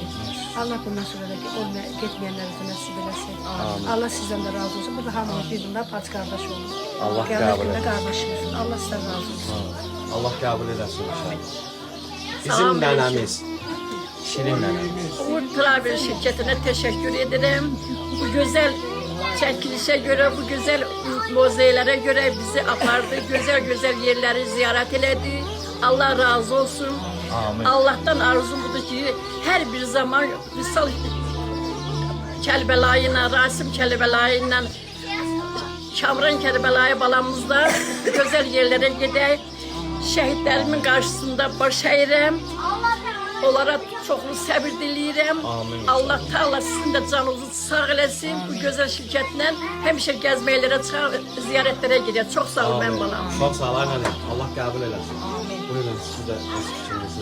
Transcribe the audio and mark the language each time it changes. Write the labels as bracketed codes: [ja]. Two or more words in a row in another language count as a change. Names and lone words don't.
[az] Allah bundan sonra da getməyənlərə də nəsib eləsin. Allah sizdən də razı olsun. Burada hamımız bir-birindən paç qardaş olun. Allah qəbul etsin. Qardaşım olsun. Allah sizdən razı olsun. Allah qəbul eləsin inşallah. Bizim nənəmiz, Şirin nənəmiz. [tr] Umut Travel şirketine teşekkür ederim. Bu güzel çekilişe göre, bu güzel muzeylere göre [az] bizi apardı. [tr] Güzel güzel yerleri ziyaret eledi. [az] Allah razı olsun. Amin. Allah'tan arzum budur ki her bir zaman misal Kərbəlayla, Rasim Kərbəlayla, Kamran Kərbəlayı balamızla [tr] güzel yerlere gidelim. [az] Şehitlərimin karşısında baş əyirəm. Onlara çoxlu səbir diləyirəm. Amin. Allah Teala sizin də canınızı sağ eləsin. Bu gözəl şirkətlə həmişə gəzməklərə, ziyarətlərə gidiyor. Çox sağ ol mən balam. Çox sağ olun nənəm. Allah qəbul eləsin. Amin. Buyurun siz də öz fikrinizi.